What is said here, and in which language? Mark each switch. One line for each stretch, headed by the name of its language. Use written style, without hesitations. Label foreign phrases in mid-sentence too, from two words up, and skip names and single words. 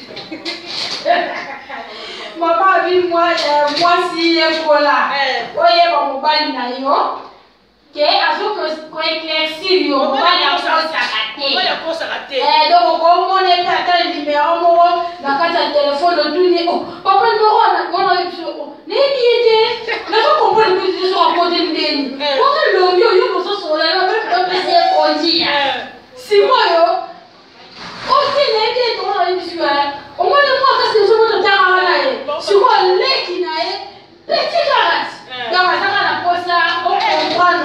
Lingala: Mama abi mwasi yekola oyeba mobali na yo ke azokoéclaircir yo mobali akosaka te donc okomona ete ata numéro moko na kati ya telefone otuni papa numéro wana nini ye te nazokomprendre
French: que tu sois côté
Lingala: ndeni wana longi oyo mososola opesa ye kondia simoyo otine ete tokona yebisiwa omoni mwaka sezomona tanga na ye sikoyo leki na ye
French: petit karate
Lingala: donc azaka na posa okomprendre